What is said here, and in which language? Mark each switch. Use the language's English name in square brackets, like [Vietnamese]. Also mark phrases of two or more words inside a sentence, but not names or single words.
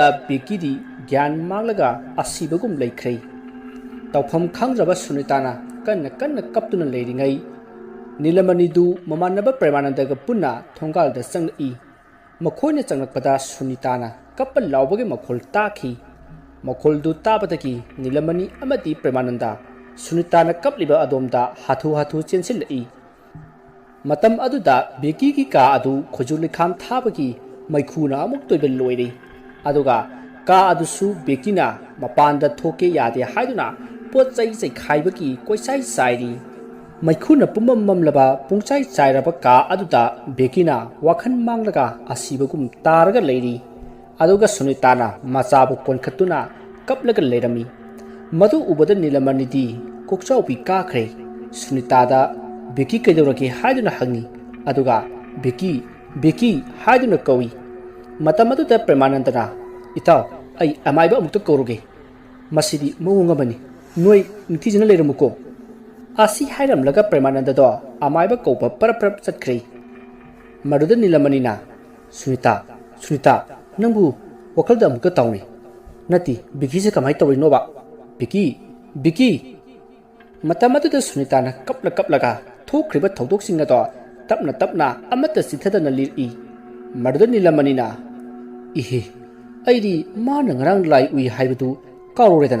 [Manipuri] Becky gyan manglaga asibagum laikhrei tawpham khangraba Sunitana kanna kaptuna leiringai Nilamani du mamanaba Premanandaga punna thongal da chang'i makhoina changlakpada Sunitana kappa laubage makhol takhi makhol du tabadagi Nilamani amadi Premananda Sunitana kapliba adomda hathu chensilai matam aduda Becky ki ka adu khojulikham thabagi maikhuna amuk toibe loire aduga ka adusu Becky na mapanda thoke yade haiduna pot chai khaibagi koisai sairi Maikhuna pumam mamlaba pungchai chairaba ka aduda Becky na wakhan manglaga asibagum taraga leiri aduga Sunitana machabu konkhatuna kaplaga leirami madu ubada Nilamani di kokchaupi ka khre Sunitada Becky kaidorake haiduna hangi aduga Becky haiduna kawi matamadu da Premanandana itaw ai amaiba amukta koruge masidi mawungamani noi nithijina leiramuko Asi hairam laga Premananda do amaiba kaupa parap chatkhrei maruda Nilamani na Sunita nangbu wakhalda amukka tawni nati Becky se kamai tawrino ba Becky matamadu da Sunita na kaplaga thokriba thodoksinga do tapna amata sithadana liri maruda Nilamani na ihi aidi mana ngarang lai ui haibadu karoredana